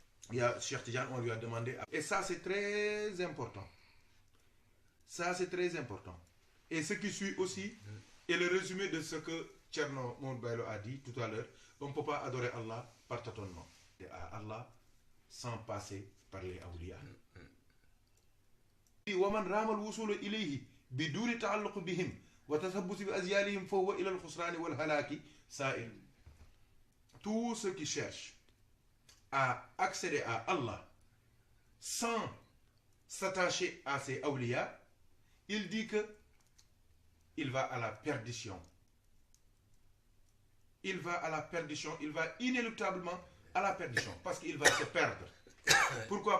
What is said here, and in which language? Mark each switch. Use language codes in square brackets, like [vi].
[fr] Il y a Cheikh Tidiane, on lui a demandé. Et ça c'est très important. Ça c'est très important. Et ce qui suit aussi est le résumé de ce que Tcherno Mounbailo a dit tout à l'heure. On ne peut pas adorer Allah par tâtonnement. Et à Allah sans passer par les awliya. [ar] ومن رام الوصول إليه بدون تعلق بهم وتثبت بأزيالهم فهو إلى الخسران والهلاك سائر. [fr] Tous ceux qui cherchent à accéder à Allah sans s'attacher à ses awliya, il dit que il va à la perdition. Il va à la perdition, il va inéluctablement à la perdition parce qu'il va se perdre. Pourquoi?